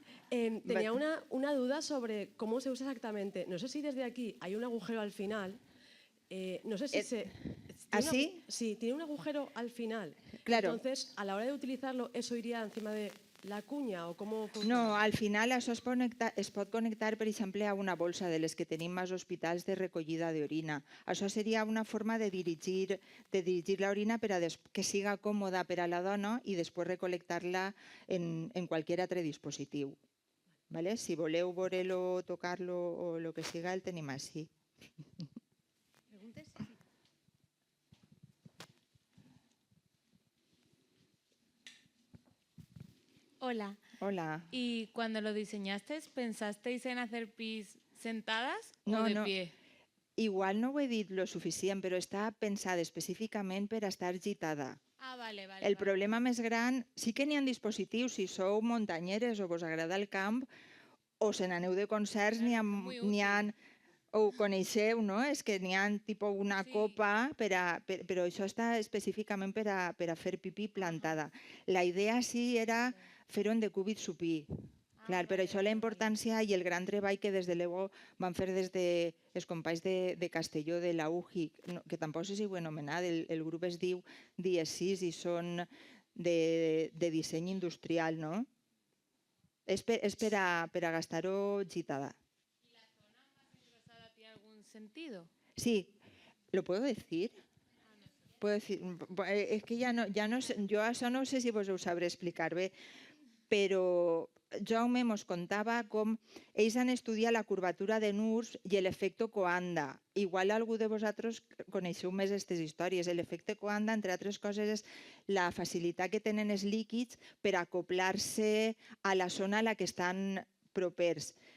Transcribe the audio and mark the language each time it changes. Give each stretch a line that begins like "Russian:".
Spanish: Tenía una duda sobre cómo se usa exactamente. No sé si desde aquí hay un agujero al final. No sé si se... ¿Así? Sí, tiene un agujero al final. Claro. Entonces, a la hora de utilizarlo, ¿eso iría encima de la cuña o cómo funciona?
Catalan: No, al final això es pot connectar, per exemple, a
Spanish: una bolsa
Catalan: de les que tenim als hospitals de recollida d'orina. Això seria una forma de dirigir l'orina per a que siga còmoda per a la dona i després recol·lectar-la en qualsevol altre dispositiu. ¿Vale? Si voleu veure-lo, tocar-lo o el que siga, el tenim així. ¿Preguntes? Hola. Hola.
Spanish: ¿Y cuando lo diseñasteis, pensasteis en hacer pis sentadas o de pie?
Catalan: Igual no ho he dit lo suficient, però està pensada específicament per estar gitada.
Spanish: Ah, vale.
Catalan: El problema més gran, sí que n'hi ha dispositius, si sou muntanyeres o vos agrada el camp, o se n'aneu de concerts, n'hi ha, o ho coneixeu, no? És que n'hi ha tipus una copa, però això està específicament per a fer pipí plantada. La idea sí era fer-ho en decúbit supí. Clar, per això la importància i el gran treball que des de l'EGO van fer des dels companys de Castelló, de la UJI, que tampoc sé si ho he anomenat, el grup es diu DIESIS i són de disseny industrial, no? És per a gastar-ho gitada.
Spanish: ¿Y la zona más engrosada tiene algún sentido? Sí, ¿lo puedo decir? Puedo decir, es que
Catalan: ja no sé, jo això no sé si vos ho sabré explicar bé, però Jaume mos contava com ells han estudiat la curvatura de Nurse i l'efecte Coanda. Igual algú de vosaltres coneixeu més aquestes històries. L'efecte Coanda, entre altres coses, és la facilitat que tenen els líquids per acoplar-se a la zona a la que estan propers.